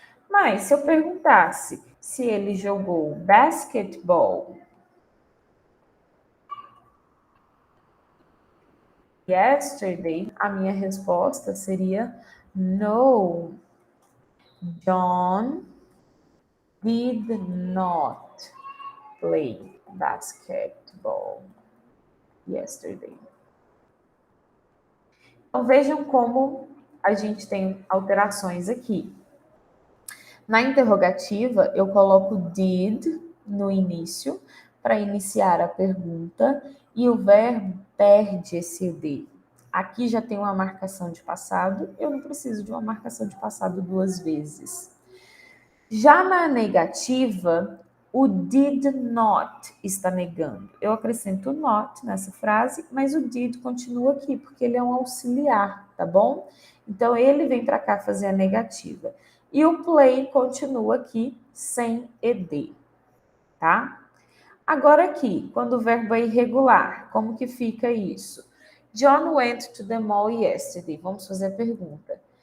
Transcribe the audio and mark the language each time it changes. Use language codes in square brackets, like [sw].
[pt] Mas se eu perguntasse se ele jogou [en] basketball yesterday, [pt] a minha resposta seria [en] no. John did not play basketball yesterday. [pt] Então, vejam como a gente tem alterações aqui. Na interrogativa, eu coloco did no início para iniciar a pergunta e o verbo perde esse D. Aqui já tem uma marcação de passado, eu não preciso de uma marcação de passado duas vezes. Já na negativa, o did not está negando. Eu acrescento not nessa frase, mas o did continua aqui, porque ele é um auxiliar, tá bom? Então, ele vem para cá fazer a negativa. E o play continua aqui sem ed, tá? Agora aqui, quando o verbo é irregular, como que fica isso? [en] John went to the mall yesterday. [pt] Vamos fazer a pergunta.